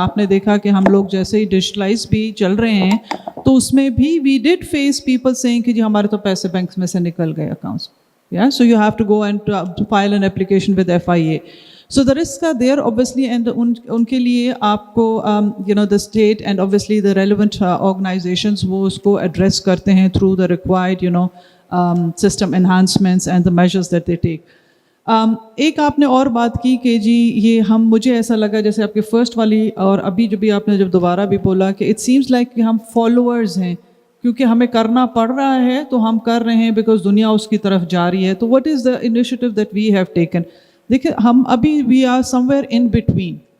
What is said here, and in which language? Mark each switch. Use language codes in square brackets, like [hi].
[ur] آپ نے دیکھا کہ ہم لوگ جیسے ہی ڈیجیٹلائز بھی چل رہے ہیں تو اس میں بھی [en] we did face people seeing [ur] کہ جی ہمارے تو پیسے بینکس میں سے نکل گئے اکاؤنٹس, یا [en] So you have to go and file an application with FIA. So the risks are there obviously, and [ur] ان کے لیے آپ کو [en] the state and obviously the relevant organizations [ur] وہ اس کو [en] address [ur] کرتے ہیں [en] through the required system enhancements and the measures that they take. [ur] ایک آپ نے اور بات کی کہ جی یہ مجھے ایسا لگا جیسے آپ کی فرسٹ والی اور ابھی آپ نے جب دوبارہ بھی بولا کہ [en] it seems like [ur] کہ ہم فالوورز ہیں کیونکہ ہمیں کرنا پڑ رہا ہے تو ہم کر رہے ہیں بیکاز دنیا اس کی طرف جا رہی ہے. [en] تو what is the initiative that we have taken? [ur] دیکھیں ہم ابھی [en] We are somewhere in between.